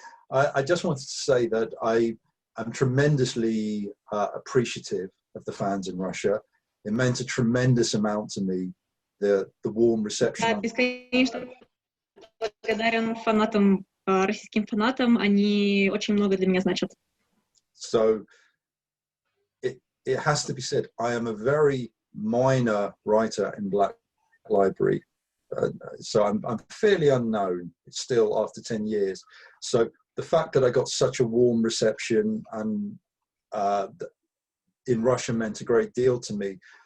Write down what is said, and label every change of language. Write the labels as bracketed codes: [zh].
[en] I just wanted to say that I'm tremendously appreciative of the fans in Russia. It meant a tremendous amount to me, the warm reception. [ru] Бесконечно благодарен фанатам, российским фанатам, они очень много для меня значат. [en] So it has to be said, I am a very minor writer in Black Library. So I'm fairly unknown still after 10 years. So the fact that I got such a warm reception and in Russia meant a great deal to me.